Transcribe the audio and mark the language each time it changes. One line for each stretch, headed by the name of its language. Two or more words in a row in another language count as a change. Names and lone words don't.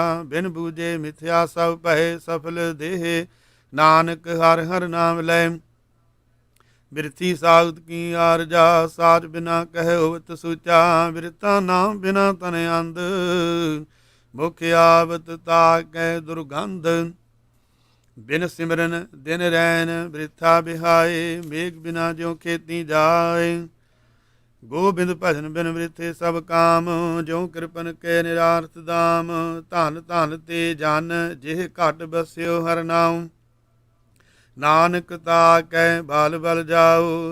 Punjabi: ਬਿਨ ਬੂਝੇ ਮਿਥਿਆ ਸਭ ਭਯ ਸਫਲ ਦੇਹ, ਨਾਨਕ ਹਰ ਹਰ ਨਾਮ ਲੈ। ਬਿਰਥੀ ਸਾਉਤ ਕੀ ਆਰਜਾ, ਸਾਚ ਬਿਨਾ ਕਹ ਹੋਵਤ ਸੂਚਾ। ਬਿਰਥਾ ਨਾਮ ਬਿਨਾ ਤਨ ਅੰਧ, ਮੁਖ ਆਵਤ ਤਾਕੈ ਦੁਰਗੰਧ। ਬਿਨ ਸਿਮਰਨ ਦਿਨ ਰੈਨ ਬ੍ਰਿਥਾ ਬਿਹਾਏ, ਮੇਘ ਬਿਨਾ ਜਿਉ ਖੇਤੀ ਜਾਏ। ਗੋਬਿੰਦ ਭਜਨ ਬਿਨ ਬ੍ਰਿਥੇ ਸਭ ਕਾਮ, ਜਿਉ ਕਿਰਪਨ ਕੇ ਨਿਰਾਰਥ ਦਾਮ। ਧਨ ਧਨ ਤੇ ਜਨ ਜਿਹ ਘਟ ਬਸਿਓ ਹਰ ਨਾਮ, ਨਾਨਕ ਤਾ ਕੈ ਬਾਲ ਬਲ ਜਾਓ।